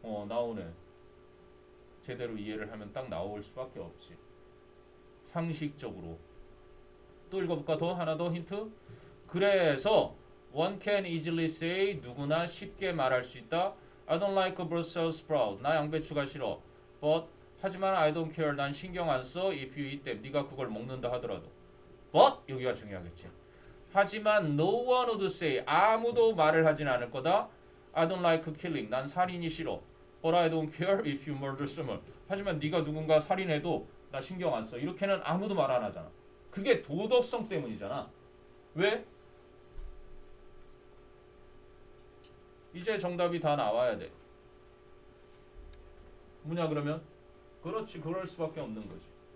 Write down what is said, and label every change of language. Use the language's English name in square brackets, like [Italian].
[Korean] 나오네. 제대로 이해를 하면 딱 나올 수밖에 없지. 상식적으로. 또 읽어볼까? 더 하나 더 힌트. 그래서 [English] one can easily say [Korean] 누구나 쉽게 말할 수 있다. [English] I don't like Brussels sprout. [Korean] 나 양배추가 싫어. [English] But [Korean] 하지만 [English] I don't care. [Korean] 난 신경 안 써. [English] If you eat them. [Korean] 네가 그걸 먹는다 하더라도. But 여기가 중요하겠지. [English] 하지만 no one would say. [Korean] 아무도 말을 하진 않을 거다. [English] I don't like killing. [Korean] 난 살인이 싫어. [English] But I don't care if you murder someone. [Korean] 하지만 네가 누군가 살인해도 나 신경 안 써. 이렇게는 아무도 말 안 하잖아. 그게 도덕성 때문이잖아. 왜? 이제 정답이 다 나와야 돼. 뭐냐 그러면? 그렇지. 그럴 수밖에 없는 거지.